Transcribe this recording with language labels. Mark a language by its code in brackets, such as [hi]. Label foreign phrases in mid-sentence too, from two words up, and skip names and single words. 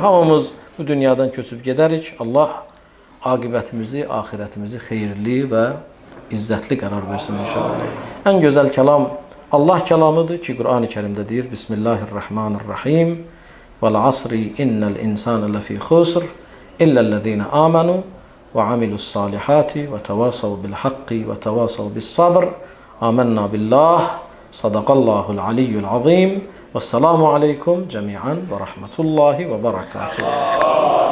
[az] Hamımız bu dünyadan köçüb gedərik. Allah aqibətimizi, axirətimizi xeyirli və izzətli qərar versin inşallah. Ən gözəl kəlam Allah kəlamıdır ki, Qur'an-ı Kərimdə deyir, [ar] بسم الله الرحمن الرحيم والعصر إن الإنسان لفي خسر إلا الذين آمنوا وعملوا الصالحات وتواصوا بالحق وتواصوا بالصبر. آمنا بالله صدق الله العلي العظيم, والسلام عليكم جميعا ورحمة الله وبركاته.